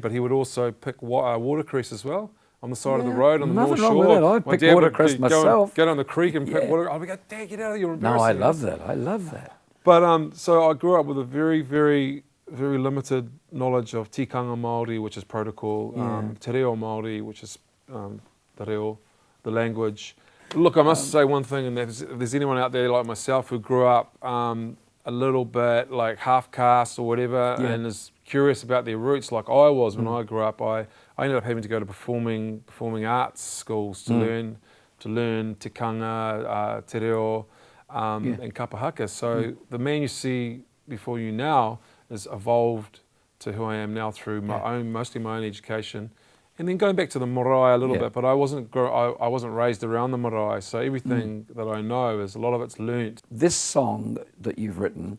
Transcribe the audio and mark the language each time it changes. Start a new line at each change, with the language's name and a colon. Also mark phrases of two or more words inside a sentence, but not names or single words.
English: But he would also pick watercress as well on the side of the road on the North Nothing Shore. wrong with that. I pick watercress myself. Go down the creek and pick water. I would go, Dad, get out of here, you're embarrassing. No, I us." love that. I love that. But so I grew up with a very, very, very limited knowledge of
Māori: tikanga Māori,
English: which is protocol,
Māori: te reo Māori,
English: which is
Māori: te reo,
English: the language. Look, I must say one thing, and if there's anyone out there like myself who grew up a little bit like half caste or whatever, and is curious about their roots, like I was when I grew up, I ended up having to go to performing arts schools to learn
Māori: tikanga, te reo,
English: and kapahaka. So the man you see before you now has evolved to who I am now through mostly my own education And then going back to the marae a little Yeah. bit, but I wasn't raised around the marae, so everything that I know is a lot of it's learnt. This song that you've written,